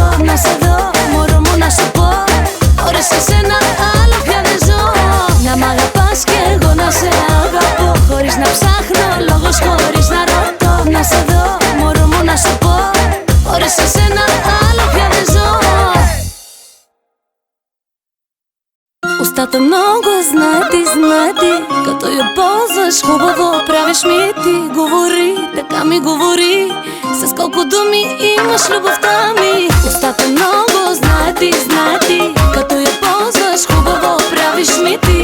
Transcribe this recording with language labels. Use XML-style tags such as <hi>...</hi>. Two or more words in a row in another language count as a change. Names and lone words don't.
<el>Να σε δω, μωρό μου να σου πω, χωρίς εσένα άλλο πια δεν ζω. Να μ' αγαπάς κι εγώ να σε αγαπώ, χωρίς να ψάχνω λόγος, χωρίς να ρωτώ. Να σε δω, μωρό μου να σου πω, χωρίς εσένα άλλο πια δεν ζω.</el> <bg>Устата много знае ти, като я ползваш хубаво, правиш ми ти. Говори, така ми говори, с колко думи имаш любовта ми. Устата много знае ти, като я ползваш хубаво, правиш ми ти.</bg>